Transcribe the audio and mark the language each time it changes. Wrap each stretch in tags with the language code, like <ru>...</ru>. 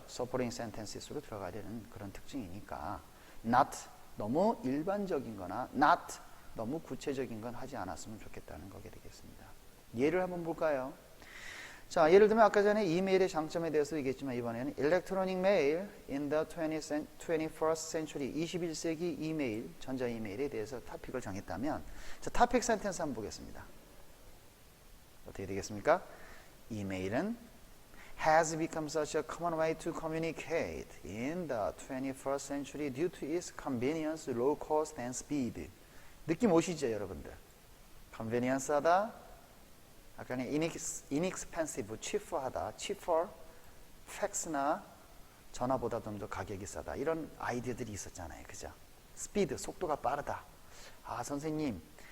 <ko>supporting sentences로 들어가야 되는 그런 특징이니까 not 너무 일반적인 거나 not 너무 구체적인 건 하지 않았으면 좋겠다는 거게 되겠습니다. 예를 한번 볼까요? 자, 예를 들면 아까 전에 이메일의 장점에 대해서 얘기했지만 이번에는</ko> <en>electronic mail in the 21st century</en> <ko>21세기 이메일, 전자 이메일에 대해서 토픽을 정했다면 자, 토픽 센텐스 한번 보겠습니다. 어떻게 되겠습니까?</ko> <en>이메일은 has become such a common way to communicate in the 21st century due to its convenience, low cost, and speed.</en> <ko>느낌 오시죠, 여러분들? convenience하다, 아까는 inexpensive, cheap하다, cheaper, fax나 전화보다 좀 더 가격이 싸다. 이런 아이디어들이 있었잖아요, 그죠? speed, 속도가 빠르다. 아, 선생님.</ko>